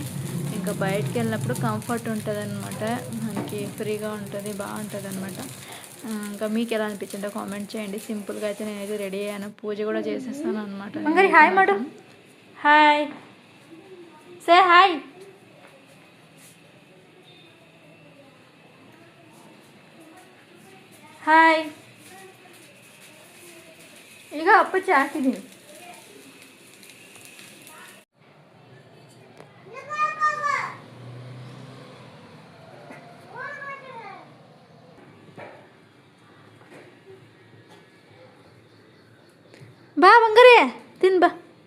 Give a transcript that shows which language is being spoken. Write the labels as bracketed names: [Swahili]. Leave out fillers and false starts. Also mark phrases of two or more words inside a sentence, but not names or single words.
[Telugu] ఇంకా బయటికి వెళ్ళినప్పుడు కంఫర్ట్ ఉంటుంది అనమాట, మనకి ఫ్రీగా ఉంటుంది, బాగుంటుంది అనమాట. ఇంకా మీకు ఎలా అనిపించిందో కామెంట్ చేయండి. సింపుల్గా అయితే నేనైతే రెడీ అయ్యాను, పూజ కూడా చేసేస్తాను అనమాట. [English] hi madam, hi, say hi. [Kannada] ಹಾಯ್, ಈಗ ಅಪ್ಪಚ್ಚಿ ಹಾಕಿದ್ದೀನಿ. ಬಾ ಬಂಗಾರಿ, ತಿನ್ ಬಾ.